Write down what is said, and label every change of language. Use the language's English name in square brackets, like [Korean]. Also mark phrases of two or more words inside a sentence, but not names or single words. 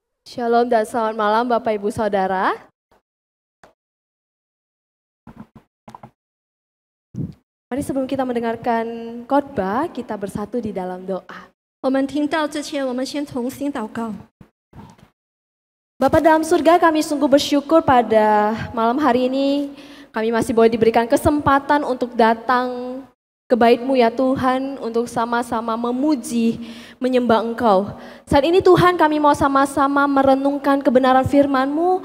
[Indonesian] Shalom dan selamat malam Bapak Ibu Saudara. Mari sebelum kita mendengarkan khotbah, kita bersatu di dalam doa. [Chinese] 我们听到之前，我们先同心祷告。 [Indonesian] Bapa dalam surga, kami sungguh bersyukur pada malam hari ini kami masih boleh diberikan kesempatan untuk datang ke bait-Mu ya Tuhan, untuk sama-sama memuji, menyembah Engkau. Saat ini Tuhan, kami mau sama-sama merenungkan kebenaran firman-Mu.